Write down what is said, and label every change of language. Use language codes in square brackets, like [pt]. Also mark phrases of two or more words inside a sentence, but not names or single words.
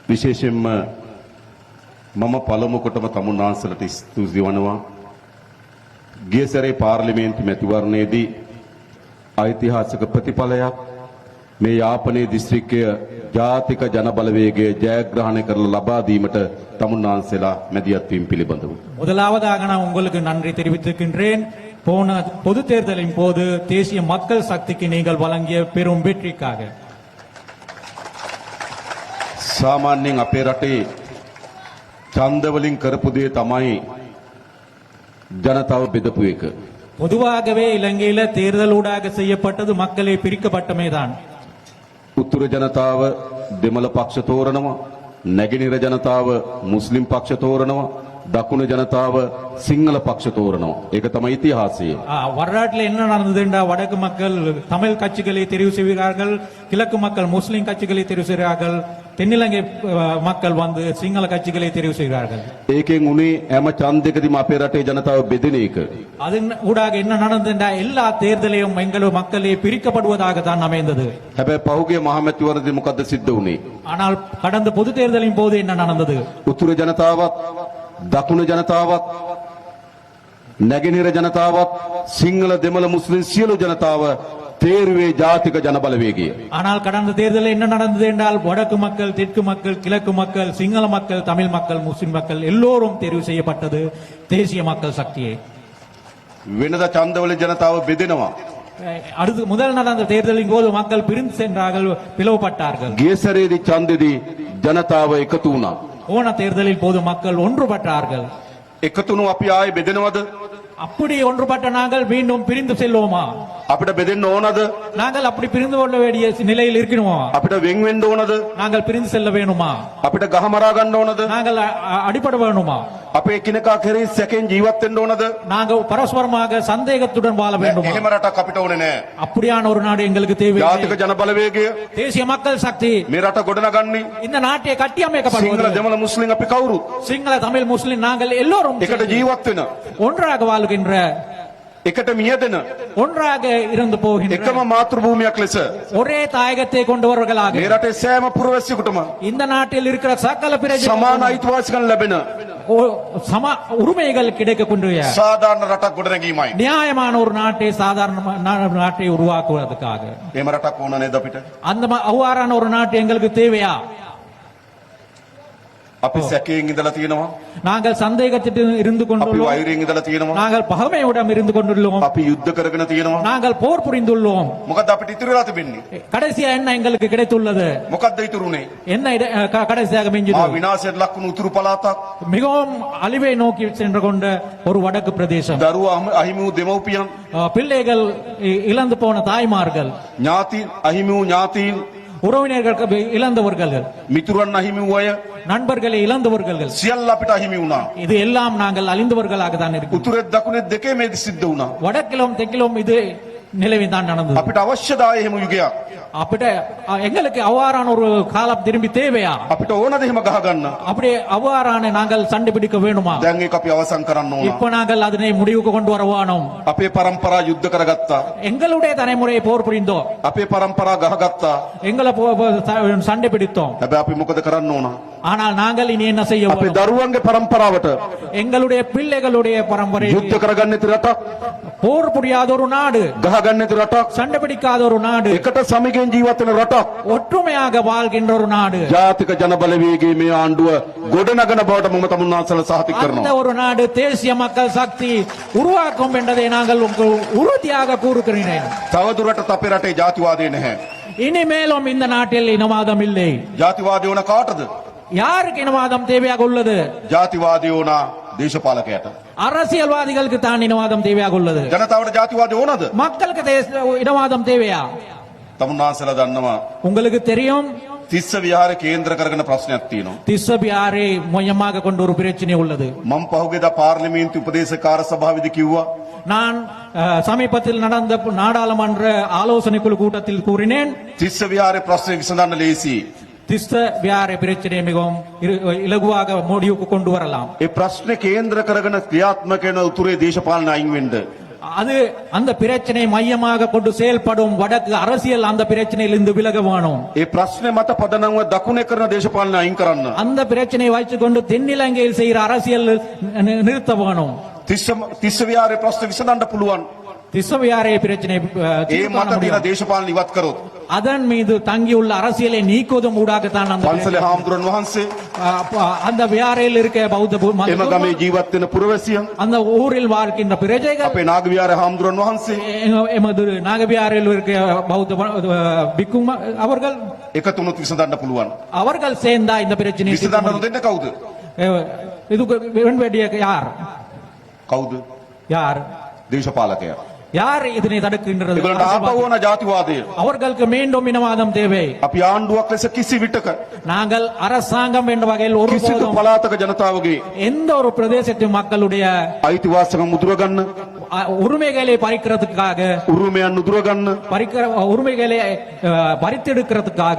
[si] විශේෂයෙන්ම මම පළමු කොටම තමුන්නාන්සලට ස්තුති වනවා. ගිය සැරේ පාර්ලිමේන්තු මැතිවරණයේදී ඓතිහාසික ප්‍රතිඵලයක් මේ යාපනයේ දිස්ත්‍රික්කය ජාතික ජනබලවේගයේ ජයග්‍රහණය කරලා ලබා දීමට තමුන්නාන්සලා මැදිහත් වීම පිළිබඳව [ta] முதலாவதாக நான் உங்களுக்கு நன்றி தெரிவித்துக்கின்றேன். போன பொது தேர்தலின் போது தேசிய மக்கள் சக்திக்கு நீங்கள் வழங்கிய பெரும் வெற்றிக்காக. [si] සාමාන්‍යයෙන් අපේ රටේ ඡන්ද වලින් කරපු දේ තමයි ජනතාව බෙදපු එක. [ta] பொதுவாகவே இலங்கையில தேர்தலூடாக செய்யப்பட்டது மக்களை பிரிக்கப்பட்டமேதான். [si] උතුර ජනතාව දෙමළ පක්ෂ තෝරනවා, නැගෙනහිර ජනතාව මුස්ලිම් පක්ෂ තෝරනවා, දකුණු ජනතාව සිංහල පක්ෂ තෝරනවා. ඒක තමයි ඉතිහාසය. [ta] வரலாற்றில் என்ன நடந்ததுண்டா, வடக்கு மக்கள் தமிழ் கட்சிகளை தெரிவு செய்கிறார்கள், கிழக்கு மக்கள் முஸ்லிம் கட்சிகளை தெரிவு செய்கிறார்கள், தென்னிலங்கை மக்கள் வந்து சிங்கள கட்சிகளை தெரிவு செய்கிறார்கள். [si] ඒකෙන් උනේ හැම ඡන්දයකදීම අපේ රටේ ජනතාව බෙදෙන එක. [ta] அதன் ஊடாக என்ன நடந்ததுண்டா, எல்லா தேர்தலையும் எங்கள் மக்களே பிரிக்கப்படுவதாக தான் அமைந்தது. [si] හැබැයි පහුගිය මහමැතිවරණදී මොකද්ද සිද්ධ වුනේ? [ta] ஆனால் கடந்த பொது தேர்தலின் போது என்ன நடந்தது? [si] උතුර ජනතාවත් දකුණු ජනතාවත් නැගෙනහිර ජනතාවත් සිංහල දෙමළ මුස්ලිම් සියලු ජනතාව තේරුවේ ජාතික ජනබලවේගය. [ta] ஆனால் கடந்த தேர்தலில் என்ன நடந்தது என்றால், வடக்கு மக்கள், தெற்கு மக்கள், கிழக்கு மக்கள், சிங்கள மக்கள், தமிழ் மக்கள், முஸ்லிம் மக்கள் எல்லோரும் தெரிவு செய்யப்பட்டது தேசிய மக்கள் சக்தியை. [si] වෙනද ඡන්දවල ජනතාව බෙදෙනවා. [ta] அடுத்து முதல் நடந்த தேர்தலின் போது மக்கள் பிரிந்து சென்றார்கள், பிளவுபட்டார்கள். [si] ගිය සැරේදී ඡන්දෙදී ජනතාව එකතු වුණා. [ta] போன தேர்தலில் போது மக்கள் ஒன்றுபட்டார்கள். [si] එකතුණු අපි ආයේ බෙදෙනවද? [ta] அப்படி ஒன்றுபட்ட நாங்கள் மீண்டும் பிரிந்து செல்வோமா? [si] අපිට බෙදෙන්න ඕනද? [ta] நாங்கள் அப்படி பிரிந்து கொள்ள வேண்டிய நிலையில் இருக்கணுமா? [si] අපිට වෙන් වෙන්න ඕනද? [ta] நாங்கள் பிரிந்து செல்ல வேணுமா? [si] අපිට ගහමරා ගන්න ඕනද? [ta] நாங்கள் அடிபட வேணுமா? [si] අපේ එකිනෙකා කෙරෙහි සැකෙන් ජීවත් වෙන්න ඕනද? [ta] நாங்கள் பரஸ்பரமாக சந்தேகத்துடன் வாழ வேண்டுமா? [si] එහෙම රටක් අපිට ඕනේ නෑ. [ta] அப்படியான ஒரு நாடு எங்களுக்கு தேவை. [si] ජාතික ජනබලවේගය [ta] தேசிய மக்கள் சக்தி [si] මේ රට ගොඩනගන්නේ [ta] இந்த நாட்டை கட்டியமைக்கப்படுவது. [si] සිංහල දෙමළ මුස්ලිම් අපි කවුරු [ta] சிங்கள தமிழ் முஸ்லிம் நாங்கள் எல்லோரும் [si] එකට ජීවත් වෙන, [ta] ஒன்றாக வாழ்கின்ற, [si] එකට මියදෙන [ta] ஒன்றாக இருந்து போகின்ற, [si] එකම මාතෘ භූමියක් ලෙස [ta] ஒரே தாயகத்தை கொண்டவர்களாக [si] මේ රටේ සෑම පුරවැසියෙකුටම [ta] இந்த நாட்டில் இருக்கிற சகல பிரஜைகளுக்கும் [si] සමාන අයිතිවාසිකම් ලැබෙන [ta] சம உரிமைகள் கிடைக்கக்கூடிய [si] සාධාරණ රටක් ගොඩනැගීමයි. [ta] நியாயமான ஒரு நாட்டை, சாதாரண நாட்டை உருவாக்குவதற்காக [si] එහෙම රටක් ඕන නේද අපිට? [ta] அந்த அவ்வாறான ஒரு நாட்டு எங்களுக்கு தேவையா? [si] අපි සැකයෙන් ඉඳලා තියෙනවා, [ta] நாங்கள் சந்தேகத்திட்டு இருந்து [si] අපි [ta] கொண்டுள்ளோம், [si] වෛරයෙන් ඉඳලා තියෙනවා, [ta] நாங்கள் பகைமையுடன் இருந்து கொண்டுள்ளோம், [si] අපි යුද්ධ කරගෙන තියෙනවා. [ta] நாங்கள் போர் புரிந்துள்ளோம். [si] මොකද්ද අපිට ඉතුරු වෙලා තිබෙන්නේ? [ta] கடைசியா என்ன எங்களுக்கு கிடைத்துள்ளது? [si] මොකද්ද ඉතුරුනේ? [ta] என்ன கடைசியாக மிஞ்சது? [si] විනාශයට ලක් වුණු උතුරු පළාතක්, [ta] மிகவும் அழிவை நோக்கி சென்று கொண்ட ஒரு வடக்கு பிரதேசம், [si] දරුවා අහිමි වූ දෙමව්පියන්, [ta] பிள்ளைகள் இழந்து போன தாய்மார்கள், [si] ඥාතීන් අහිමි වූ ඥාතීන්, [ta] உறவினர்கள் இழந்தவர்கள், [si] මිතුරන් අහිමි වූ අය [ta] நண்பர்களை இழந்தவர்கள், [si] සියල්ල අපිට අහිමි වුණා. [ta] இது எல்லாம் நாங்கள் அழிந்தவர்களாக தான் இருக்கிறோம். [si] උතුරෙත් දකුණෙත් දෙකේ මේ සිද්ධ වුණා. [ta] வடக்கிலும் தெற்கிலும் இது நிலவி தான் நடந்தது. [si] අපිට අවශ්‍යද එහෙම යුගයක්? [ta] அப்படி எங்களுக்கு அவ்வாறான ஒரு காலம் திரும்பி தேவையா? [si] අපිට ඕනද එහෙම ගහගන්න? [ta] அப்படி அவ்வாறான நாங்கள் சண்டை பிடிக்க வேணுமா? [si] දැන් ඒක අපි අවසන් කරන්න ඕන. [ta] இப்ப நாங்கள் அதனை முடிவுக்கு கொண்டு வரவானோம். [si] අපේ පරම්පරා යුද්ධ කරගත්තා. [ta] எங்களுடைய தலைமுறையை போர் புரிந்தோம், [si] අපේ පරම්පරා ගහගත්තා. [ta] எங்களை சண்டை பிடித்தோம். [si] හැබැයි අපි මොකද කරන්න ඕන? [ta] ஆனால் நாங்கள் இனி என்ன செய்ய [si] අපේ [ta] வேண்டும்? [si] දරුවන්ගේ පරම්පරාවට [ta] எங்களுடைய பிள்ளைகளுடைய பரம்பரை [si] යුද්ධ කරගන්න නැති රටක්, [ta] போர் புரியாத ஒரு நாடு, [si] ගහගන්න නැති රටක්, [ta] சண்டை பிடிக்காத ஒரு நாடு, [si] එකට සමගියෙන් ජීවත් වෙන රටක්, [ta] ஒற்றுமையாக வாழ்கின்ற ஒரு நாடு, [si] ජාතික ජනබලවේගයේ මේ ආණ්ඩුව ගොඩනගන බවට මම තමුන්නාන්සලා සහතික [ta] அந்த [si] කරනවා. [ta] ஒரு நாடு தேசிய மக்கள் சக்தி உருவாக்கும் என்பதை நாங்கள் உறுதியாக கூறுகிறேன். [si] තවදුරටත් අපේ රටේ ජාතිවාදය නැහැ. [ta] இனிமேலும் இந்த நாட்டில் இனவாதம் இல்லை. [si] ජාතිවාදය ඕන කාටද? [ta] யாருக்கு இனவாதம் தேவையாக உள்ளது? [si] ජාතිවාදය ඕන දේශපාලකයට. [ta] அரசியல்வாதிகளுக்கு தான் இனவாதம் தேவையாக உள்ளது. [si] ජනතාවට ජාතිවාදය ඕනද? [ta] மக்களுக்கு இனவாதம் தேவையா? [si] තමුන්නාන්සලා දන්නවා [ta] உங்களுக்கு தெரியும், [si] තිස්ස විහාර කේන්ද්‍ර කරගෙන ප්‍රශ්නයක් තියෙනවා. [ta] திஸ்ஸ பியாரை மையமாக கொண்டு ஒரு பிரச்சனை உள்ளது. [si] මම පහුගියදා පාර්ලිමේන්තු උපදේශකාර සභාවේදී කිව්වා [ta] நான் சமீபத்தில் நடந்த நாடாளுமன்ற ஆலோசனை குழு கூட்டத்தில் கூறினேன், [si] තිස්ස විහාරේ ප්‍රශ්න විසඳන්න ලේසි. [ta] திஸ்ஸ வியாரை பிரச்சனை மிகவும் இலகுவாக முடிவுக்கு கொண்டு வரலாம். [si] ඒ ප්‍රශ්නේ කේන්ද්‍ර කරගෙන ක්‍රියාත්මක වෙන උතුරේ දේශපාලන අයින් වෙන්න. [ta] அது அந்த பிரச்சனை மையமாக கொண்டு செயல்படும் வடக்கு அரசியல் அந்த பிரச்சனையிலிருந்து விலக வேணும். [si] ඒ ප්‍රශ්නේ මත පදනම්ව දකුණේ කරන දේශපාලන අයින් කරන්න. [ta] அந்த பிரச்சனையை வைத்துக்கொண்டு தென்னிலங்கையில் செய்கிற அரசியல் நிறுத்த வேணும். [si] තිස්ස විහාරේ ප්‍රශ්න විසඳන්න පුළුවන්. [ta] திசவியாரே பிரச்சனை [si] ඒ මත තියෙන දේශපාලන ඉවත් කරොත්. [ta] அதன் மீது தங்கியுள்ள அரசியலை நீக்குவதும் ஊடாகத்தான் அந்த [si] පන්සලේ හාමුදුරන් වහන්සේ [ta] அந்த வியாரையில் இருக்க பௌத்த [si] එම ගමේ ජීවත් වෙන පුරවැසියන් [ta] அந்த ஊரில் வாழ்கின்ற பிரஜைகள் [si] අපේ නාග විහාරේ හාමුදුරන් වහන්සේ [ta] எமது நாகவியாரில் இருக்க பௌத்த பிக்கும் அவர்கள் [si] එකතුනොත් විසඳන්න පුළුවන්. [ta] அவர்கள் சேர்ந்தா இந்த பிரச்சனை [si] විසඳන්න නොදෙන්න කවුද? [ta] இதுக்கு வேண்டிய யார் [si] කවුද? [ta] யார் [si] දේශපාලකයා. [ta] யார் இதனை தடுக்கின்றது? [si] ඒගොල්ලන්ට ආපහු ඕන ජාතිවාදය. [ta] அவர்களுக்கு மீண்டும் இனவாதம் தேவை. [si] අපි ආණ්ඩුවක් ලෙස කිසි විටක [ta] நாங்கள் அரசாங்கம் என்ற வகையில் ஒரு [si] කිසිදු පළාතක ජනතාවගේ [ta] எந்த ஒரு பிரதேசத்து மக்களுடைய [si] අයිතිවාසිකම් උදුරගන්න, [ta] உரிமைகளை பறிக்கிறதுக்காக [si] උරුමයන් උදුරගන්න [ta] உரிமைகளை பறித்தெடுக்கிறதுக்காக